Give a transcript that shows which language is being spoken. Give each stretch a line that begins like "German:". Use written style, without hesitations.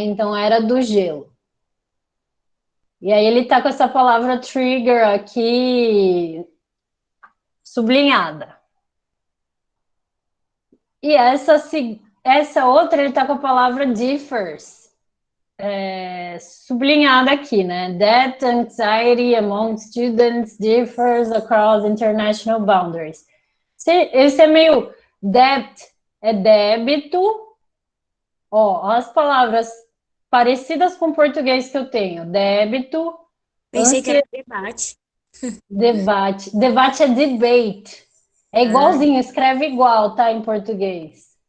Portuguese: Então, era do gelo. E aí ele está com essa palavra trigger aqui sublinhada. E essa outra ele está com a palavra differs sublinhada aqui, né?
English: That anxiety among students differs across international boundaries.
Portuguese: Esse é meio debt, é débito. Ó, as palavras parecidas com o português que eu tenho. Débito, Pensei que era debate. debate. Debate é debate. É igualzinho, escreve igual, tá? Em português.